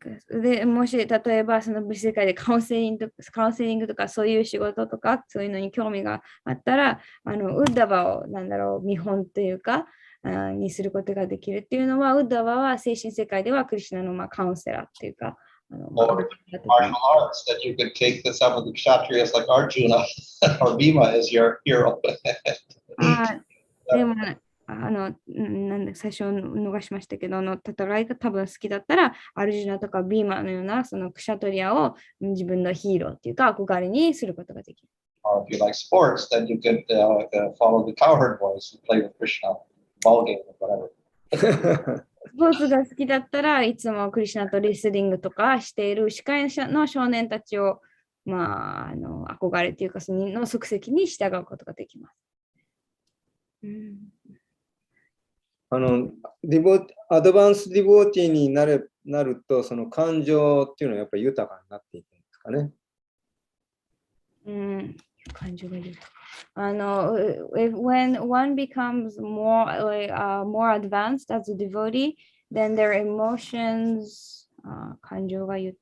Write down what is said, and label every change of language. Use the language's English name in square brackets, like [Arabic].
[Japanese] でもし例えばその物質世界でカウンセリングとかそういう仕事とかそういうのに興味があったらウッダバを見本というかにすることができるっていうのはウッダバは精神世界ではクリシュナのカウンセラーっていうか [English] Or martial arts that you could take some of the kshatriyas like Arjuna or Bhima as your hero. [Japanese] でもなんで最初逃しましたけど戦いが多分好きだったらアルジュナとかビーマのようなそのクシャトリアを自分のヒーローっていうか憧れにすることができる。 [English] Or if you like sports, then you could follow the cowherd boys who play with Krishna, ball game or whatever. [Japanese] スポーツが好きだったらいつもクリシュナとレスリングとかしている司会の少年たちを憧れというかその足跡に従うことができます。アドバンスディボーティーになると、その感情っていうのはやっぱり豊かになっていくんですかね。感情が豊か。 [English] when one becomes more advanced as a devotee, then their emotions, [Japanese] 感情が